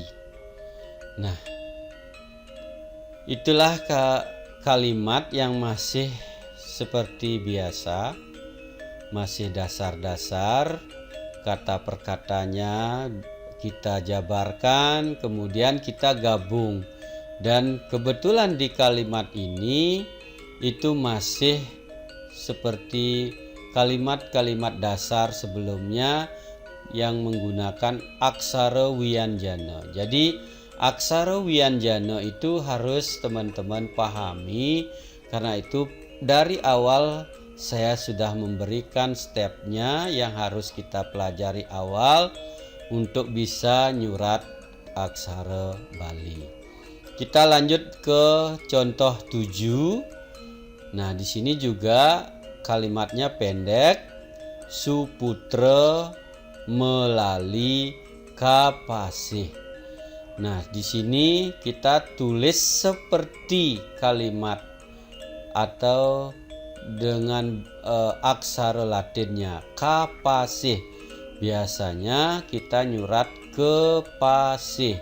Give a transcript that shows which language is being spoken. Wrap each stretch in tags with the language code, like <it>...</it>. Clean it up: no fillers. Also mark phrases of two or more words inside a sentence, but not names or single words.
<id>Nah, itulah kalimat yang masih seperti biasa, masih dasar-dasar, kata per katanya kita jabarkan, kemudian kita gabung. Dan kebetulan di kalimat ini itu masih seperti kalimat-kalimat dasar sebelumnya yang menggunakan aksara wianjana. Jadi aksara wianjana itu harus teman-teman pahami, karena itu dari awal saya sudah memberikan stepnya yang harus kita pelajari awal untuk bisa nyurat aksara Bali. Kita lanjut ke contoh 7. Nah, di sini juga kalimatnya pendek.</id> <ban>Suputra melali kapasih.</ban> <id>Nah, di sini kita tulis seperti kalimat atau dengan aksara Latinnya kapasih. Biasanya kita</id> <ban>nyurat kepasih.</ban>